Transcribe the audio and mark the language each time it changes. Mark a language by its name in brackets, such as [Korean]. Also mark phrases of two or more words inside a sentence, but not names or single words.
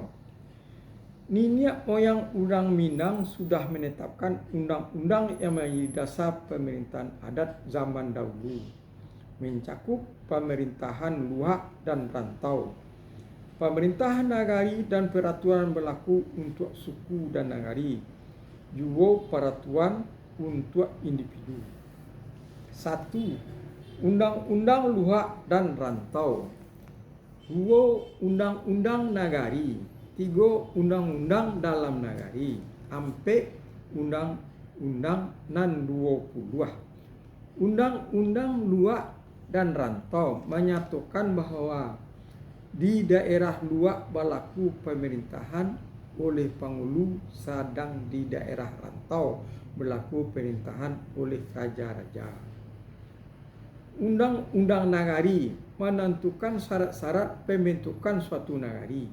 [Indonesian] Nenek moyang orang Minang sudah menetapkan undang-undang yang menjadi dasar pemerintahan adat zaman dahulu, mencakup pemerintahan luak dan rantau, pemerintahan nagari dan peraturan berlaku untuk suku dan nagari, juga peraturan untuk individu. 1. Undang-undang luak dan rantau. 2. Undang-undang nagari. 3. Undang-undang dalam nagari. 4. Undang-undang nan 20. Undang-undang luak dan rantau menyatakan bahwa di daerah luak berlaku pemerintahan oleh penghulu, sedang di daerah rantau berlaku pemerintahan oleh raja-raja. Undang-undang nagari menentukan syarat-syarat pembentukan suatu nagari.